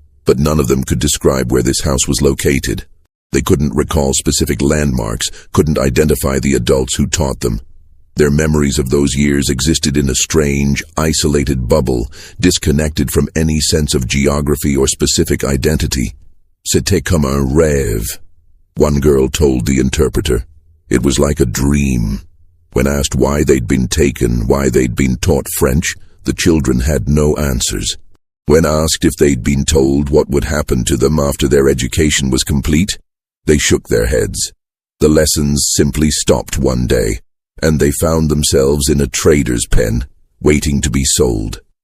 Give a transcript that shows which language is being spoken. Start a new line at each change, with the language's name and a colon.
English: But none of them could describe where this house was located. They couldn't recall specific landmarks, couldn't identify the adults who taught them. Their memories of those years existed in a strange, isolated bubble, disconnected from any sense of geography or specific identity.
French: C'était comme un rêve,
English: one girl told the interpreter. It was like a dream. When asked why they'd been taken, why they'd been taught French, the children had no answers. When asked if they'd been told what would happen to them after their education was complete, they shook their heads. The lessons simply stopped one day, and they found themselves in a trader's pen, waiting to be sold.